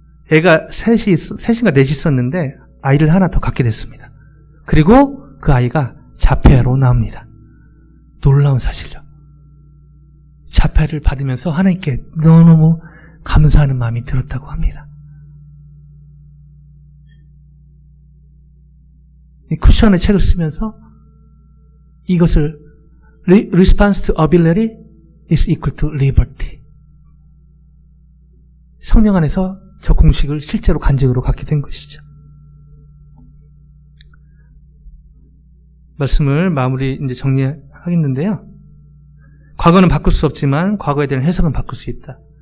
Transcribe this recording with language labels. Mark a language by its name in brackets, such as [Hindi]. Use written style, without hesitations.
[Korean] 애가 셋인가 넷이 있었는데 아이를 하나 더 갖게 됐습니다. 그리고 그 아이가 자폐아로 나옵니다. 놀라운 사실이죠. 자폐를 받으면서 하나님께 너무너무 감사하는 마음이 들었다고 합니다. 이 쿠션의 책을 쓰면서 이것을 [English] Response to ability is equal to liberty. [Korean] 성령 안에서 저 공식을 실제로 간증으로 갖게 된 것이죠. 말씀을 마무리 이제 정리하겠는데요. 과거는 바꿀 수 없지만 과거에 대한 해석은 바꿀 수 있다.